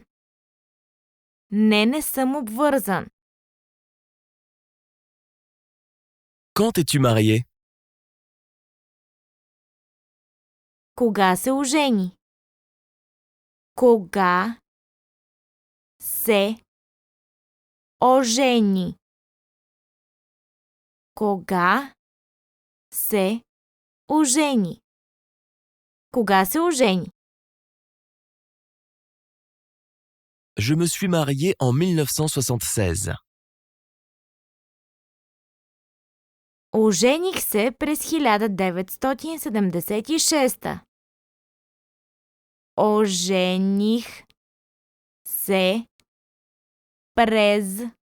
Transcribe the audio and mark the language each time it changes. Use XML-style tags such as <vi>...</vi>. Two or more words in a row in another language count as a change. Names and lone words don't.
<bg>Не, не съм обвързан.</bg> <fr>Quand es-tu marié?</fr> <bg>Кога се ожени? Кога се ожени? Кога се ожени? Кога се ожени?</bg> <fr>Je me suis marié en 1976.</fr> <bg>Ожених се през 1976. Ожених се през</bg>